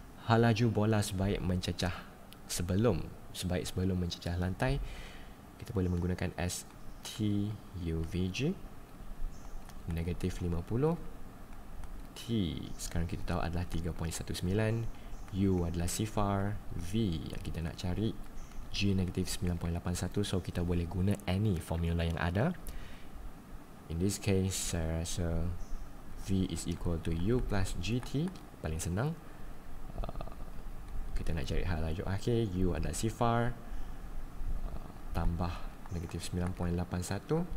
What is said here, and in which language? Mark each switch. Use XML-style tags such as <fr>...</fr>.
<ms>Hal laju bola sebaik sebelum mencecah lantai, kita boleh menggunakan STUVG negatif 50. T sekarang kita tahu adalah 3.19. U adalah sifar, V yang kita nak cari, G negatif 9.81. So kita boleh guna</ms> <en>any formula</en> <ms>yang ada.</ms> <en>In this case,</en> <ms>saya rasa</ms> <en>V is equal to U plus GT.</en> <ms>Paling senang. Kita nak cari hal laju akhir. U adalah sifar, tambah negatif 9.81.</ms>